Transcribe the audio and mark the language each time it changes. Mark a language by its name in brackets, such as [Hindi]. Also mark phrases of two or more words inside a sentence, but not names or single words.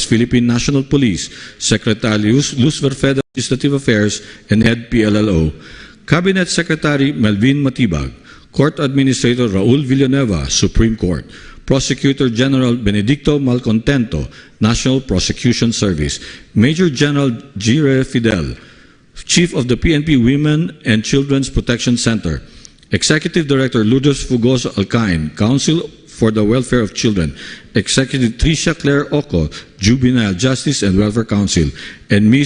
[English] Philippine National Police, Secretary Luz Verfeda, Legislative Affairs and Head PLLO, Cabinet Secretary Melvin Matibag, Court Administrator Raul Villanueva, Supreme Court, Prosecutor General Benedicto Malcontento, National Prosecution Service, Major General Gire Fidel, Chief of the PNP Women and Children's Protection Center, Executive Director Lourdes Fugoso Alcain, Council for the Welfare of Children, Executive Tricia Claire Oco, Juvenile Justice and Welfare Council, and Ms.